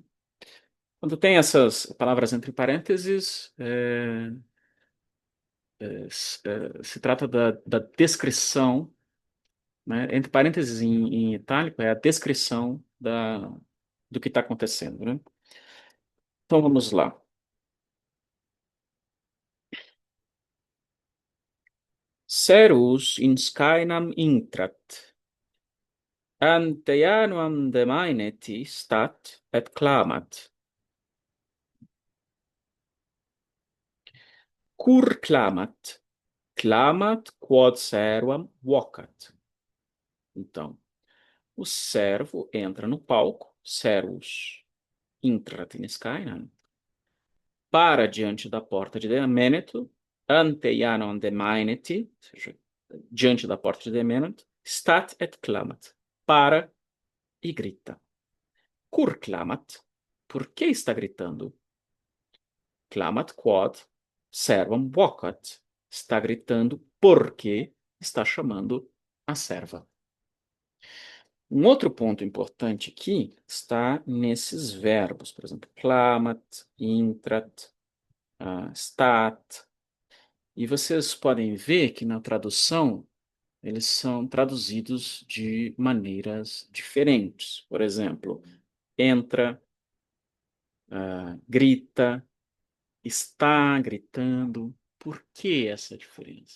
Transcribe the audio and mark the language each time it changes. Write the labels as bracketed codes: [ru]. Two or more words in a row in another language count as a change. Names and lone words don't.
[pt] Quando tem essas palavras entre parênteses, se trata da descrição, né? Entre parênteses em itálico, é a descrição do que está acontecendo, né? Então vamos lá. [la] Serus in scaenam intrat, ante januam demaineti stat et clamat. Cur clamat? Clamat quod servam vocat. [pt] Então, o servo entra no palco, [la] servus intrat in scaenam, [pt] para diante da porta de Demêneto, [la] ante januam demaineti, [pt] ou seja, diante da porta de Demêneto, [la] stat et clamat, [pt] para e grita. [la] Cur clamat? [pt] Por que está gritando? [la] Clamat quod servam vocat. [pt] Está gritando porque está chamando a serva. Um outro ponto importante aqui está nesses verbos, por exemplo, [la] clamat, intrat, stat. [pt] E vocês podem ver que na tradução eles são traduzidos de maneiras diferentes. Por exemplo, entra, grita, está gritando. Por que essa diferença?